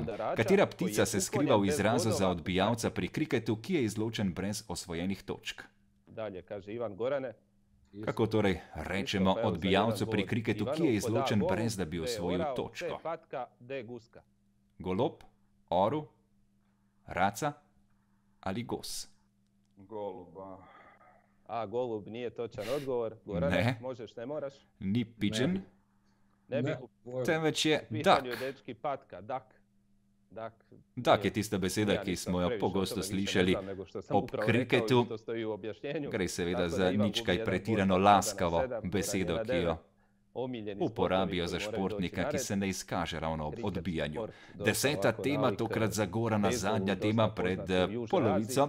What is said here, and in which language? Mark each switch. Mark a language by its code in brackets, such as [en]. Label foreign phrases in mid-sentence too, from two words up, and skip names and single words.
[sl] Katera ptica se skriva v izrazu za odbijalca pri kriketu, ki je izločen brez osvojenih točk? Dalje, kaže Ivan Gorane. Kako torej rečemo odbijalcu pri kriketu, ki je izločen brez da bi osvojil točko? Golob, orel, raca ali gos? [hr] Goluba. A, golub nije točan odgovor. Gorane, ne. Možeš, ne moraš? [sl] Ni pigeon, temveč je duck. [hr] Pitanju dečki patka, duck. [sl] Duck je tista beseda, ki smo jo pogosto slišali ob kriketu. Gre seveda za nič kaj pretirano laskavo besedo, ki jo uporabijo za športnika, ki se ne izkaže ravno ob odbijanju. 10. tema, tokrat za Gorana, zadnja tema pred polovico.